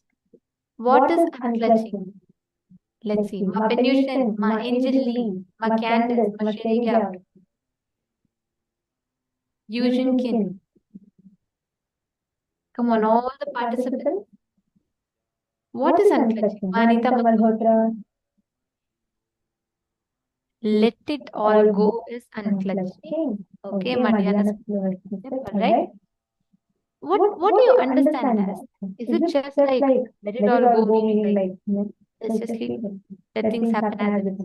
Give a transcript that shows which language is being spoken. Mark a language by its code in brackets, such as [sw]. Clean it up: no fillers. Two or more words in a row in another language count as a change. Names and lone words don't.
[en] What is unclutching? Let's see. Ma Penusian, Ma Angel Lee, Ma Candace, Ma Sherry Gap, Eugene Kin. Come on, all the participants. What is unclutching? Ma Anita Malhotra. Let it all go is unclutching. Okay, Madhyana. Right? What do you understand as? Is it just like let it all go, meaning like let's just let things happen as it is?